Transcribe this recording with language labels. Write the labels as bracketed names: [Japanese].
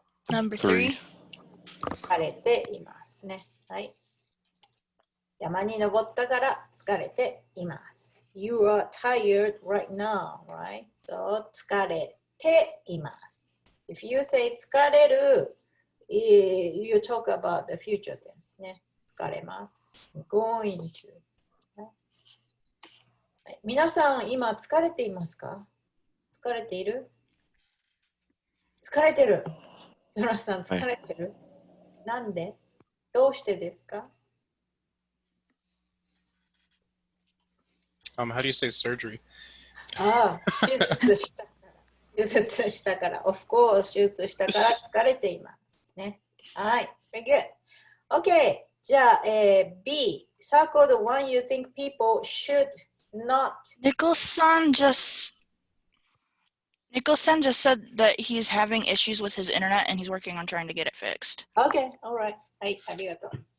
[English] Number 3? [Japanese] 疲れていますね。はい。山に登ったから疲れています。 [English] You are tired right now, right? [Japanese] So 疲れています。 [English] If you say 疲れる、you talk about the future tense ね。 [Japanese] 疲れます。 [English] going to、 [Japanese] はい。皆さん、今疲れていますか？疲れている？疲れてる。ゾラさん、疲れてる？なんで？どうしてですか [English] ？How do you say surgery? [Japanese] 手術したから。手術したから。 [English] Of course、 [Japanese] 手術したから疲れていますね。 [English] はい。Very good. Okay. じゃあ、B. Circle the one you think people should not. Nicholson just said that he's having issues with his internet and he's working on trying to get it fixed. Okay. Alright. [Japanese] はい。ありがとう。